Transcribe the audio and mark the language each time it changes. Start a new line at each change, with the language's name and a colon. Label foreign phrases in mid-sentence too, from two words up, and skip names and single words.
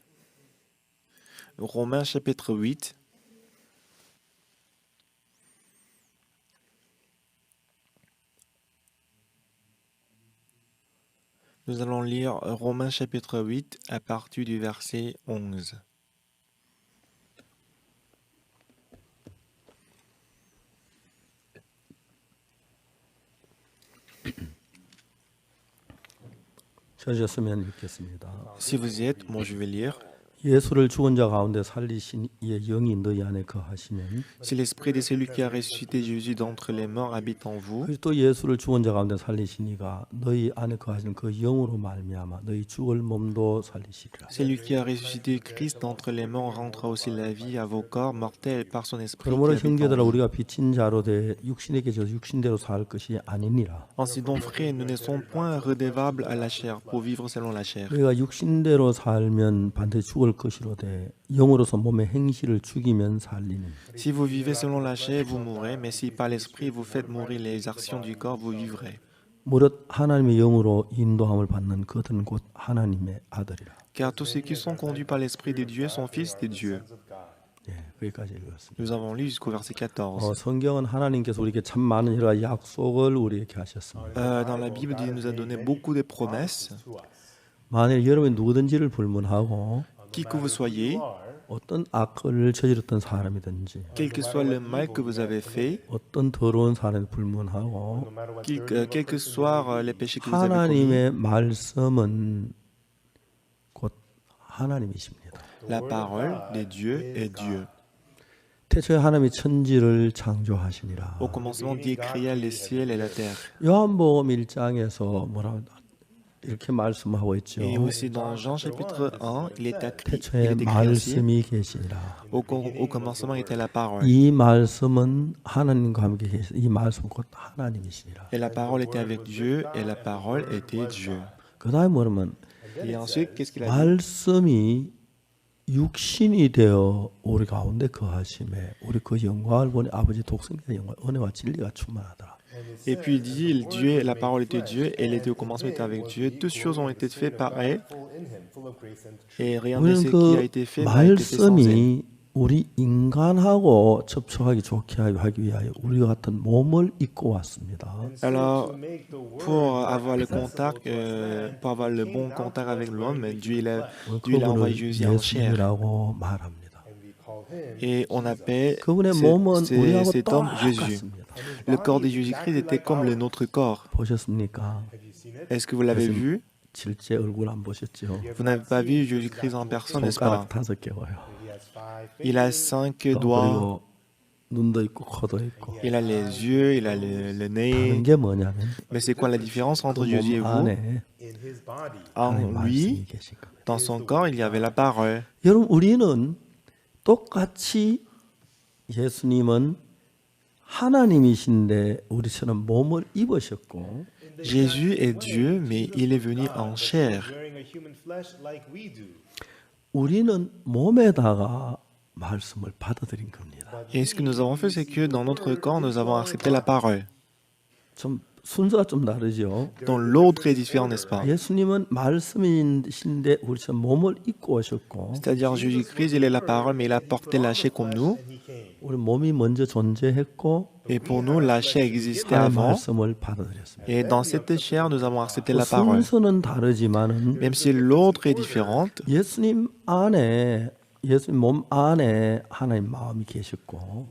French: Romains chapitre 8. Nous allons lire Romains chapitre 8 à partir du verset 11.
Korean: 찾으셨으면 읽겠습니다.
French: Si vous y êtes, moi je vais lire.
Korean: 예수를 죽은 자 가운데 살리신 이의 영이 너희 안에 거하시면
French: Si l'esprit de celui qui a ressuscité Jésus d'entre les morts habite en vous,
Korean: 그리스도 예수를 죽은 자 가운데 살리신 이가 너희 안에 거하시는 그 영으로 말미암아 너희 죽을 몸도 살리시리라.
French: celui qui a ressuscité Christ d'entre les morts rendra aussi la vie à vos corps mortels par son esprit qui
Korean: 그러므로
French: habite en
Korean: 형제들아
French: vous.
Korean: 우리가 빚진 자로 돼 육신에 계셔서 육신대로 살 것이 아니니라.
French: Ainsi donc, frères, nous ne sommes point redevables à la chair pour vivre selon la chair.
Korean: 우리가 육신대로 살면 반드시 죽을 것이로 돼 영으로서 몸의 행실을 죽이면 살리는.
French: Si vous vivez selon la chair, vous mourrez, mais si par l'esprit vous faites mourir les actions du corps, vous vivrez.
Korean: 무릇 하나님의 영으로 인도함을 받는 그들은 곧 하나님의 아들이라.
French: Car tous ceux qui sont conduits par l'esprit de Dieu sont fils de Dieu.
Korean: 예, 거기까지 읽었습니다.
French: Nous avons lu jusqu'au verset 14.
Korean: 성경은 하나님께서 우리에게 참 많은 여러 가지 약속을 우리에게 하셨습니다.
French: Dans la Bible, Dieu nous a donné beaucoup de promesses.
Korean: 만일 여러분이 누구든지를 불문하고
French: Qui que vous soyez,
Korean: 어떤 악을 저질렀던 사람이든지
French: quel que soit le mal que vous avez fait,
Korean: 어떤 더러운 사람을 불문하고
French: quels que soient les péchés que vous avez commis,
Korean: 하나님의 말씀은 곧 하나님이십니다.
French: la parole de Dieu est Dieu.
Korean: 태초에 하나님이 천지를 창조하시니라.
French: Au commencement, Dieu créa les ciels et la terre.
Korean: 요한복음 1장에서 뭐라고 이렇게 말씀하고 있죠.
French: Et aussi dans Jean chapitre 1, il est écrit
Korean: 태초에
French: aussi,
Korean: 말씀이 계시니라.
French: au commencement était la parole.
Korean: 이 말씀은 하나님과 함께 계시. 이 말씀은 곧 하나님이시니라.
French: Et la parole était avec Dieu, et la parole était Dieu.
Korean: 그다음에 뭐냐면
French: Et ensuite, qu'est-ce qu'il a dit?
Korean: 말씀이 육신이 되어 우리 가운데 거하심에 우리 그 영광을 보니 아버지 독생자의 영광 은혜와 진리가 충만하더라.
French: Et puis il dit, Dieu, la parole était Dieu, elle était au commencement était avec Dieu. Toutes choses ont été faites par elle, et rien de
Korean: 우리는
French: ce qui a 그 été fait n'a été fait sans elle.
Korean: 말씀이 우리 인간하고 접촉하기 좋게 하기 위하여 우리와 같은 몸을 입고 왔습니다.
French: Alors, pour avoir le contact, pour avoir le bon contact avec l'homme, Dieu il a envoyé Jésus en chair.
Korean: 예수님이라고 말합니다.
French: Et on appelle
Korean: 그분의 몸은 우리하고
French: cet homme Jésus.
Korean: 똑같습니다.
French: Le corps de Jésus-Christ était comme le nôtre corps.
Korean: 보셨습니까?
French: Est-ce que vous l'avez vu?
Korean: 실제 얼굴 안 보셨죠?
French: Vous n'avez pas vu Jésus-Christ en personne, n'est-ce pas?
Korean: 손가락 5개 와요.
French: Il a 5 doigts,
Korean: 그리고 눈도 있고 코도 있고.
French: il a les yeux, il a le nez.
Korean: 다른 게 뭐냐면
French: Mais c'est quoi la différence entre 그 Jésus et
Korean: 몸
French: vous?
Korean: 안에
French: En
Korean: 하나님 말씀이
French: lui,
Korean: 계신 겁니다.
French: dans son corps, il y avait la parole.
Korean: 여러분 우리는 똑같이 예수님은 하나님이신데 우리처럼 몸을 입으셨고
French: Jésus est Dieu, mais il est venu en chair.
Korean: 우리는 몸에다가 말씀을 받아들인 겁니다.
French: Et ce que nous avons fait, c'est que dans notre corps, nous avons accepté la parole.
Korean: 좀 순서가 좀 다르죠.
French: Donc l'autre est différent, n'est-ce pas?
Korean: 예수님은 말씀이신데 우리처럼 몸을 입고 오셨고
French: C'est-à-dire Jésus-Christ, il est la parole, mais il a porté la chair comme nous.
Korean: 우리 몸이 먼저 존재했고
French: Et pour nous, la chair existait
Korean: 하나님
French: avant.
Korean: 말씀을 받아들였습니다.
French: Et dans cette chair, nous avons accepté 그 la parole.
Korean: 순서는 다르지만은
French: Même si l'autre est différente,
Korean: 예수님 안에 예수님 몸 안에 하나님 마음이 계셨고